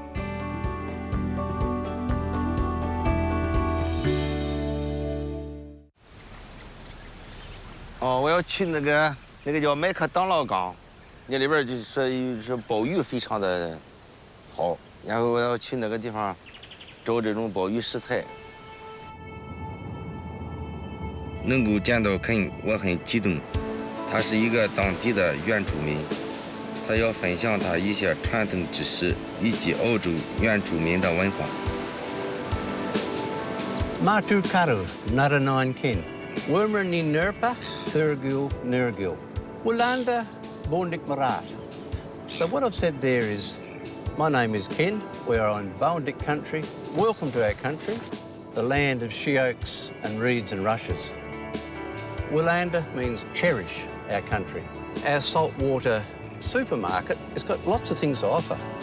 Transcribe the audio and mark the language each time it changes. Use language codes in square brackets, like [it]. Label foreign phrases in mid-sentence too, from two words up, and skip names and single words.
[zh] 我要去那个叫麦克当劳港，那里边就是说鲍鱼非常的好，然后我要去那个地方找这种鲍鱼食材。能够见到肯，我很激动。他是一个当地的原住民，他要分享他一些传统知识以及澳洲原住民的文化。 Matu Karu, Naranan Kin. Wormerney Nerpa, Thurgil, Nergil. Woolanda, Bondik Marat. [en] So what I've said there is, my name is Ken, we're on Boundik country. Welcome to our country, the land of she oaks and reeds and rushes. Woolanda means cherish our country. Our saltwater supermarket has got lots of things to offer.